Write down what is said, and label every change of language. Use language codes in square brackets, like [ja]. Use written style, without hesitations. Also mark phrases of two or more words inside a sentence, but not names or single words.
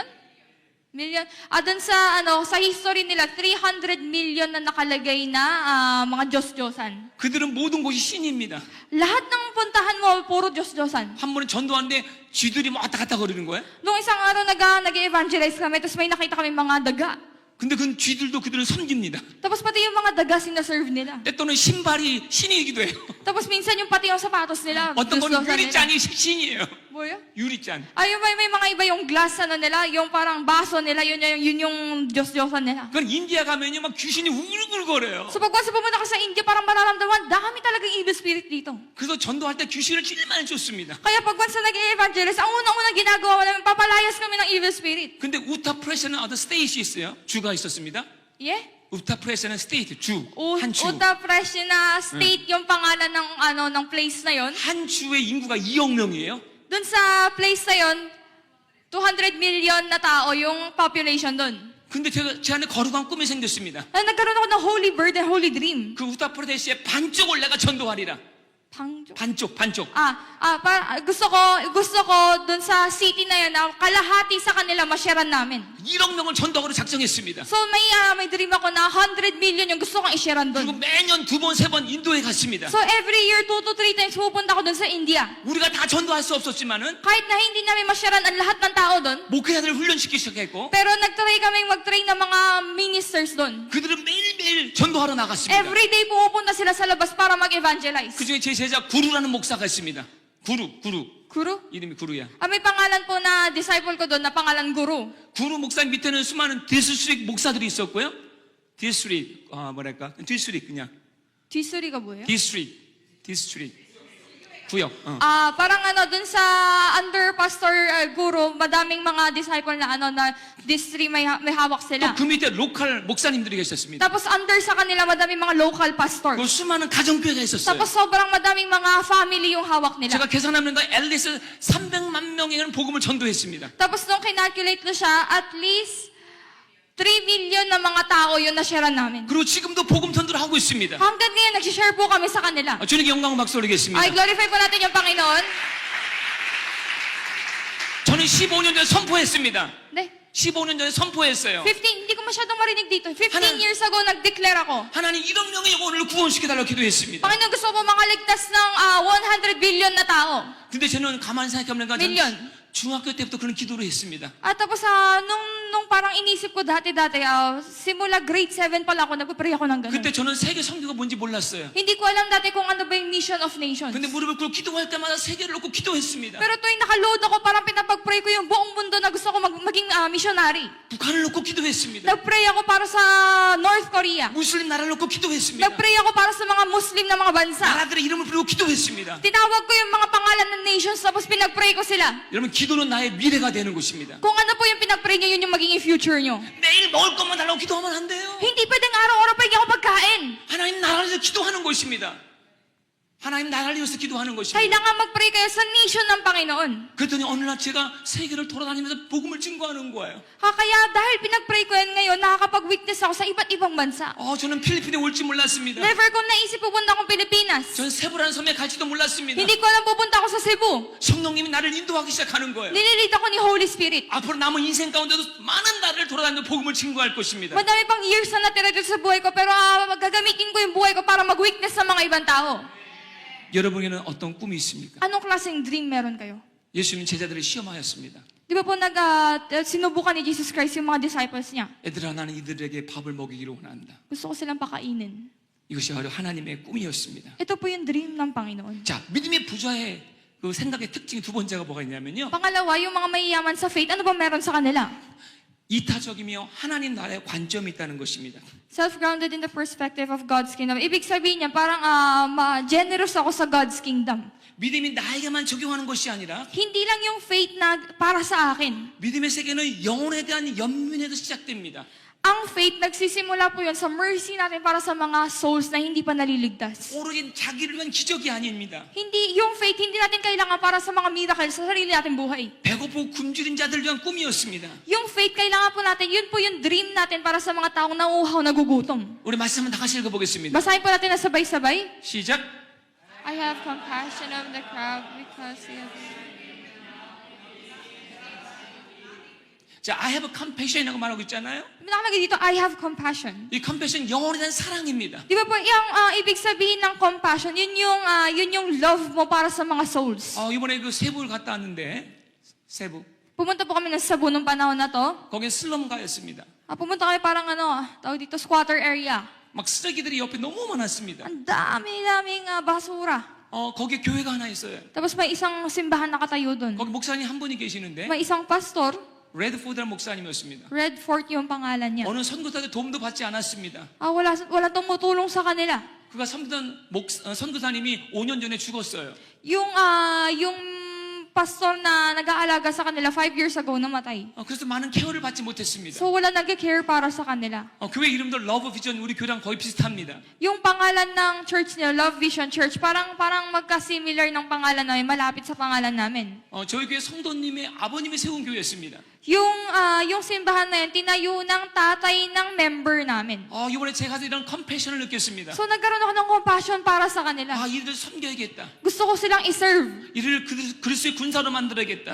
[tl] Doon sa history nila, 300 million na nakalagay na mga Diyos-Diyosan. [ko] 그들은 모든 곳이 신입니다. [tl] Lahat ng puntahan mo, puro Diyos-Diyosan. [ko] 한 번은 전도하는데 쥐들이 막 왔다 갔다 거리는 거예요. [tl] Nung isang araw nag-evangelize kami, tapos may nakita kami mga daga. [ko] 근데 그 쥐들도 그들을 섬깁니다. [tl] Tapos pati yung mga daga sinaserve nila. [ko] 때또는 신발이 신이기도 해요. [tl] Tapos minsan yung pati yung sapatos nila, [ko] 어떤 건 [tl] Diyos-Diyosan nila. [ko] 유리잔이 신이에요. 뭐yo? 유리잔. [tl] May mga iba yung glass nila, yung parang baso nila, yun yung Diyos-Diyosan nila. [ko] 그건 인디아 가면요 막 귀신이 우글우글거려요. [tl] So pag once pumunta ka sa India, parang mararamdaman, dami talagang [en] evil spirit [tl] dito. [ko] 그래서 전도할 때 귀신을 제일 많이 쫓습니다. [tl] Kaya pag once na nag-evangelize, ang unang-unang ginagawa namin, papalayas kami ng [en] evil spirit. [ko] 근데 우타프레스는 어떤 스테이시 있어요. 주가 있었습니다. Yeah? 우타프레스는 스테이트, 한 주. [tl] Uttar Pradesh na state yung pangalan ng place na yon. [ko] 한 주의 인구가 2억 명이에요. [tl] Doon sa place na yon, 200 million na tao yung population doon. [ko] 근데 제 안에 거룩한 꿈이 생겼습니다. [tl] Nagkaroon ako ng [en] holy bird and holy dream. [ko] 그 우타프레스의 반쪽을 내가 전도하리라. 반쪽. [tl] Gusto ko dun sa city na yun, na kalahati sa kanila masyaran namin. [ko] 1억 명을 전도하기로 작정했습니다. [tl] So may dream ako na 100 million yung gusto kong isyaran [ko] 그리고 [tl] dun. [ko] 매년 2번, 3번 인도에 갔습니다. [tl] So [en] every year, 2 to 3 times [tl] pupunta ako dun sa India. [ko] 우리가 다 전도할 수 없었지만은 [tl] Kahit na hindi namin masyaran ang lahat ng tao dun, [ko] 목회자들을 훈련시키기 시작했고 [tl] pero nagtry kaming mag-train ng mga ministers dun. [ko] 그들은 매일매일 전도하러 나갔습니다. [en] Every day [tl] pumupunta sila sa labas para mag-evangelize. [ko] 그중에 제 제자 구루라는 목사가 있습니다. 구루. Guru? 이름이 구루야. [tl] May pangalan po na disciple ko doon na pangalan Guru. [ko] 구루 목사님 밑에는 수많은 디스트릭 목사들이 있었고요. 디스트릭 그냥 Chisuri가 뭐예요? 디스트릭 구역. [tl] Parang dun sa under Pastor Guru, madaming mga disciple na na district may hawak sila. [ko] 또 그 밑에 로컬 목사님들이 계셨습니다. [tl] Tapos under sa kanila, madaming mga [en] local pastors. [ko] 그 수많은 가정교회가 있었어요. [tl] Tapos sobrang madaming mga family yung hawak nila. [ko] 제가 계산하면 앨리스 300만 명에는 복음을 전도했습니다. [tl] Tapos nung kinalculate ko siya, [en] at least [tl] 3 million na mga tao yun na sharean namin. [ko] 그리고 지금도 복음 전도를 하고 있습니다. [tl] Hanggang ngayon, nagsishare po kami sa kanila. [ko] 주님께 영광 박수 올리겠습니다. [tl] Ay, glorify po natin yung Panginoon. [ko] 저는 15년 전에 선포했습니다. 네. 15년 전에 선포했어요. 15, [tl] hindi ko masyadong marinig dito. 15 Hanan- [en] years ago, [tl] nag-declare ako. [ko] 하나님 1억 명의 영혼을 구원시켜달라고 기도했습니다. [tl] Panginoon, gusto ko makaligtas ng 100 billion na tao. [ko] 근데 저는 가만히 생각해보니까 저는 Million. 중학교 때부터 그런 기도를 했습니다. [tl] At tapos, nung parang inisip ko dati, simula grade 7 pa lang ako, nagpapray ako ng ganun. [ko] 그때 저는 세계 선교가 뭔지 몰랐어요. [tl] Hindi ko alam dati kung ano ba yung [en] mission of nations. [ko] 근데 무릎을 꿇고 기도할 때마다 세계를 놓고 기도했습니다. [tl] Pero tuwing nakaload ako, parang pinapag-pray ko yung buong mundo na gusto ko maging missionary. [ko] 북한을 놓고 기도했습니다. [tl] Nag-pray ako para sa North Korea. [ko] 무슬림 나라를 놓고 기도했습니다. [tl] Nag-pray ako para sa mga Muslim na mga bansa. [ko] 나라들의 이름을 부르고 기도했습니다. [tl] Tinawag ko yung mga pangalan ng nations, tapos pinag-pray ko sila. [ko] 여러분 기도는 나의 미래가 되는 것입니다. [tl] Kung ano po yung pinag-pray niyo, yun yung magiging future niyo. [ko] 매일 먹을 것만 달라고 기도하면 안 돼요. [tl] Hindi pwedeng araw-araw pagyan ako pagkain. [ko] 하나님 나라를 위해서 기도하는 것입니다. 하나님 나라를 위해서 기도하는 것입니다. [tl] Kailangan mag-pray kayo sa nation ng Panginoon. [ko] 그랬더니 어느 날 제가 세계를 돌아다니면서 복음을 증거하는 거예요. [tl] Kaya dahil pinag-pray ko yan ngayon, nakakapag-witness ako sa iba't ibang bansa. [ko] 저는 필리핀에 올지 몰랐습니다. [tl] Never ko naisip pupunta akong Pilipinas. [ko] 전 세부라는 섬에 갈지도 몰랐습니다. [tl] Hindi ko alam pupunta ako sa Cebu. [ko] 성령님이 나를 인도하기 시작하는 거예요. [tl] Nililid ako ni Holy Spirit. [ko] 앞으로 남은 인생 가운데도 많은 나라를 돌아다니며 복음을 증거할 것입니다. [tl] Madami pang years na natira dito sa buhay ko, pero gagamitin ko yung buhay ko para mag-witness sa mga ibang tao. [ko] 여러분에게는 어떤 꿈이 있습니까? [tl] Anong klaseng dream meron kayo? [ko] 예수님 제자들을 시험하였습니다. [tl] Di ba po sinubukan ni Jesus Christ yung mga disciples niya? [ko] 얘들아 나는 이들에게 밥을 먹이기를 원한다. [tl] Gusto ko silang pakainin. [ko] 이것이 바로 하나님의 꿈이었습니다. [tl] Ito po yung dream ng Panginoon. [ko] 자, 믿음의 부자의 그 생각의 특징이 두 번째가 뭐가 있냐면요. [tl] Pangalawa, yung mga mayayaman sa faith, ano ba meron sa kanila? [ko] 이타적이며 하나님 나라의 관점이 있다는 것입니다. [en] Self-grounded in the perspective of God's kingdom. [tl] Ibig sabihin niya, parang generous ako sa [en] God's kingdom. [ko] 믿음이 나에게만 적용하는 것이 아니라 [tl] Hindi lang yung faith na para sa akin. [ko] 믿음의 세계는 영혼에 대한 연민에서 시작됩니다. [tl] Ang faith, nagsisimula po yun sa mercy natin para sa mga souls na hindi pa naliligtas. [ko] 오로지 자기를 위한 기적이 아닙니다. [tl] Yung faith, hindi natin kailangan para sa mga miracle sa sarili natin 부hay. [ko] 배고프고 굶주린 자들을 위한 꿈이었습니다. [tl] Yung faith, kailangan po natin, yun po yung dream natin para sa mga taong nauuhaw, nagugutom. [ko] 우리 말씀 한번 다 같이 읽어보겠습니다. [tl] Basahin po natin na sabay-sabay. [ko] 시작. [en] I have compassion of the crowd because he has... [ko] 자, [en] I have compassion [ko] 이라고 말하고 있잖아요. [tl] Nakalagay dito, [en] I have compassion. [ko] 이 compassion 영혼에 대한 사랑입니다. [tl] Di ba po, yung ibig sabihin ng compassion, yun yung love mo para sa mga souls. [ko] 이번에 그 세부를 갔다 왔는데 세부 [tl] Pumunta po kami ng Cebu nung panahon na to. [ko] 거긴 슬럼가였습니다. [tl] Pumunta kami parang tawag dito, [en] squatter area. [ko] 막 쓰레기들이 옆에 너무 많았습니다. [tl] Ang dami-daming basura. [ko] 거기에 교회가 하나 있어요. [tl] Tapos may isang simbahan nakatayo doon. [ko] 거기 목사님 한 분이 계시는데 [tl] May isang pastor, [ko] 레드포드라는 목사님이었습니다. [tl] Redford yung pangalan niya. [ko] 어느 선교사들 도움도 받지 않았습니다. [tl] Wala tumutulong sa kanila. [ko] 그가 섬기던 선교사님이 5년 전에 죽었어요. [tl] Yung pastor na nag-aalaga sa kanila 5 [en] years ago [tl] namatay. [ko] 그래서 많은 케어를 받지 못했습니다. [tl] So wala nag-care para sa kanila. [ko] 교회 이름도 러브 비전 우리 교회랑 거의 비슷합니다. [tl] Yung pangalan ng church niya, Love Vision Church, parang magka-similar ng pangalan namin, malapit sa pangalan namin. [ko] 저희 교회 성도님의 아버님이 세운 교회였습니다. [tl] Yung simbahan na yun, tinayo ng tatay ng member namin. [ko] 이번에 제가 이런 컴패션을 느꼈습니다. [tl] So nagkaroon ako ng compassion para sa kanila. [ko] 이들을 섬겨야겠다. [tl] Gusto ko silang iserve. [ko] 이를 그리스도의 군사로 만들어야겠다.